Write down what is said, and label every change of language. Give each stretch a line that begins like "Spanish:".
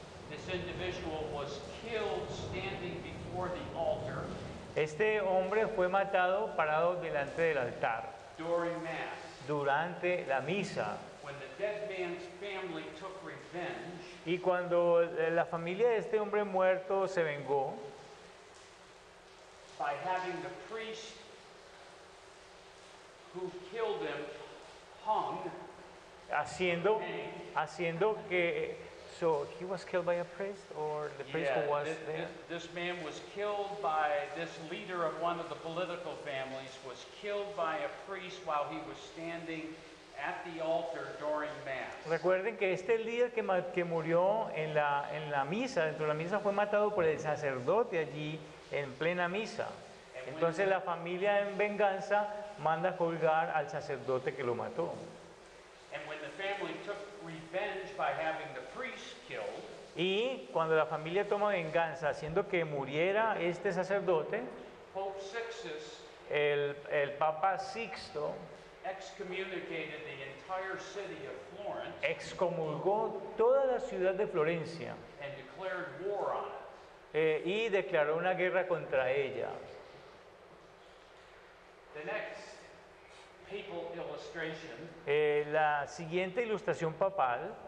English: This individual was killed standing before the altar
Spanish: Este hombre fue matado parado delante del altar
English: during Mass.
Spanish: durante la misa.
English: When the dead man's family took revenge,
Spanish: Y cuando la familia de este hombre muerto se vengó,
English: by having the priest who killed him hung,
Spanish: haciendo que,
English: so he was killed by a priest, or the priest who was there? This man was killed by, this leader of one of the political families was killed by a priest while he was standing at the altar during Mass.
Spanish: Recuerden que este líder que murió en la misa, dentro de la misa, fue matado por el sacerdote allí en plena misa. Entonces la familia en venganza manda colgar al sacerdote que lo mató.
English: And when the family took revenge by having the priest killed,
Spanish: Y cuando la familia toma venganza haciendo que muriera este sacerdote,
English: Pope Sixtus
Spanish: el Papa Sixto
English: excommunicated the entire city of Florence
Spanish: excomulgó toda la ciudad de Florencia
English: and declared war on it.
Spanish: y declaró una guerra contra ella.
English: The next papal illustration
Spanish: La siguiente ilustración papal